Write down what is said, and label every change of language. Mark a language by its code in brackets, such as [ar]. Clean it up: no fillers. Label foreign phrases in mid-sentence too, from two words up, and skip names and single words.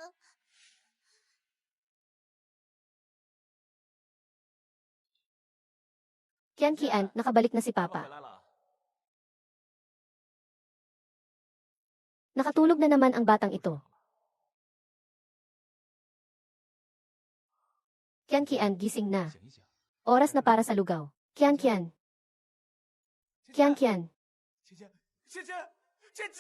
[tl] Kian, nakabalik na si [zh] 爸 [tl] Papa. [zh] 回来了。 [tl] Nakatulog na naman ang batang ito. Kian, gising na. [zh] 醒一醒， [tl] Oras na para sa lugaw. Kian. [zh] 芊芊，